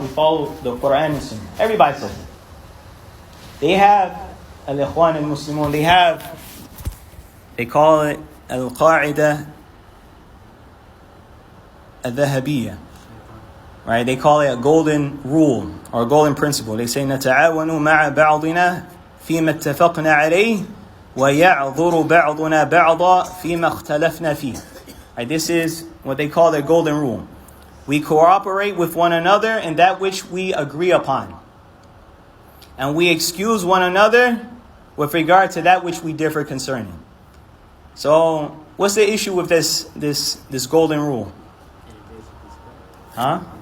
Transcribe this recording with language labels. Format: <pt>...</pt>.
<en>We follow the Quran and Sunnah. Everybody says it. They have al-Ikhwan al-Muslimun, they call it al-Qa'idah al-Dhahabiyya. Right? They call it a golden rule or a golden principle. They say</en> <ar>نتعاون مع بعضنا فيما اتفقنا عليه ويعذر بعضنا بعضا فيما اختلفنا فيه.</ar> <en>Right? This is what they call their golden rule. We cooperate with one another in that which we agree upon. And we excuse one another with regard to that which we differ concerning. So, what's the issue with this golden rule? Huh?</en>